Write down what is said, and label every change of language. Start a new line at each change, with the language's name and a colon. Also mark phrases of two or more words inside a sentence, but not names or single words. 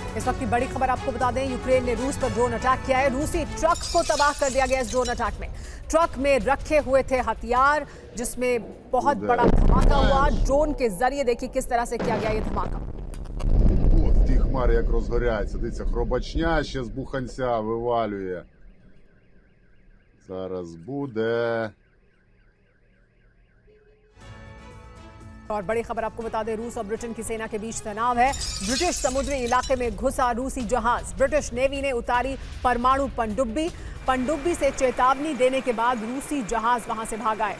Hindi: इस वक्त की बड़ी खबर आपको बता दें, यूक्रेन ने रूस पर
English: drone attack
Hindi: किया है। रूसी ट्रक को तबाह कर दिया गया इस
English: drone attack
Hindi: में। ट्रक में रखे हुए थे हथियार, जिसमें बहुत बड़ा धमाका हुआ। ड्रोन के जरिए देखिए किस तरह से किया गया ये धमाका।
Ukrainian: От ті хмари як розгоряються. Дивіться, хробачня ще з буханця вивалює. Зараз буде.
Hindi: और बड़ी खबर आपको बता दें, रूस और ब्रिटेन की सेना के बीच तनाव है। ब्रिटिश समुद्री इलाके में घुसा रूसी जहाज। ब्रिटिश नेवी ने उतारी परमाणु पनडुब्बी। पनडुब्बी से चेतावनी देने के बाद रूसी जहाज वहां से भागा है।